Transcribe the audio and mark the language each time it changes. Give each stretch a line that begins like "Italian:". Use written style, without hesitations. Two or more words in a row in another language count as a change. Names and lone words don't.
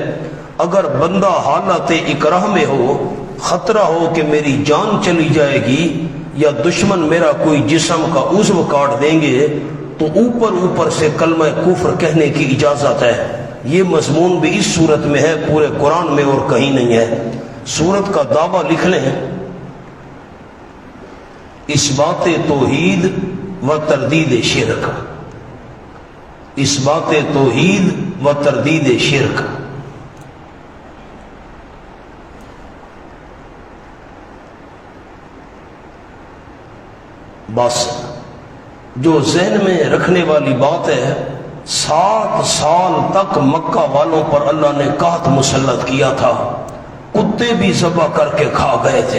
Urdu: اگر بندہ حالت اکراہ میں ہو، خطرہ ہو کہ میری جان چلی جائے گی یا دشمن میرا کوئی جسم کا عضو کاٹ دیں گے، تو اوپر سے کلمہ کفر کہنے کی اجازت ہے۔ یہ مضمون بھی اس صورت میں ہے، پورے قرآن میں اور کہیں نہیں ہے۔ سورت کا دعویٰ لکھ لیں، اثبات توحید و تردید شرک۔ اثبات توحید و تردید شرک۔ بس جو ذہن میں رکھنے والی بات ہے، 7 سال تک مکہ والوں پر اللہ نے قحط مسلط کیا تھا، کتے بھی ذبح کر کے کھا گئے تھے۔